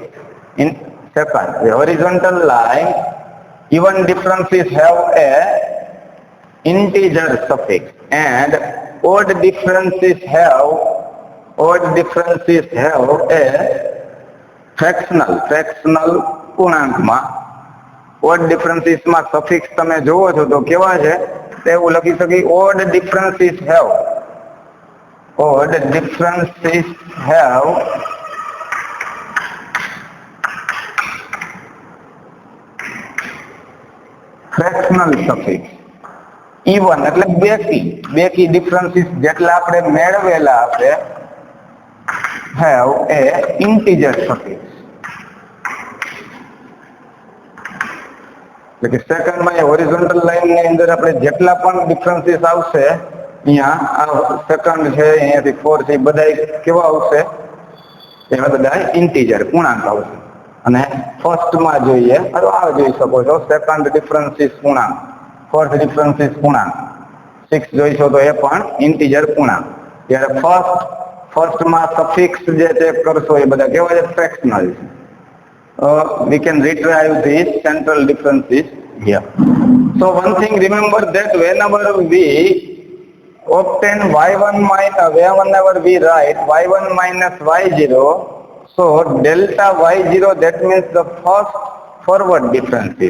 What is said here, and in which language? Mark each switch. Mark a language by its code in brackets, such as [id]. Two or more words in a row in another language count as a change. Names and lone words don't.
[en] In second, the horizontal line, even differences have a integer suffix, and odd differences have a fractional પૂર્ણાંકમાં. odd differences [gu] માં suffix તમે જોવો છો તો કેવા છે? એવું લખી શકી [en] odd differences have fractional suffix. [gu] even એટલે બેકી differences જેટલા આપણે મેળવેલા આપણે [en] have a integer suffix. [gu] એટલે કે સેકન્ડ માં [en] horizontal line [gu] ની અંદર આપણે જેટલા પણ ડિફરન્સીસ આવશે, અહીંયા આ સેકન્ડ છે, અહીંયાથી 4 છે, બધા કેવા આવશે? એમાં બધા ઇન્ટીજર પૂર્ણાંક આવશે. અને ફર્સ્ટ માં જોઈએ તો આ જોઈ શકો છો, [en] second differences [gu] પૂર્ણાંક, [en] fourth differences [gu] પૂર્ણાંક, 6 જોઈશો તો એ પણ ઇન્ટીજર પૂર્ણાંક. ત્યારે ફર્સ્ટ માં સફિક્સ જે ચેક કરશો એ બધા કેવા છે? ફ્રેક્શનલ છે. [en] We can retrieve these central differences here. So one thing remember, that whenever we obtain y1 minus, whenever we write y1 minus y0, so delta y0, that means the first forward differences.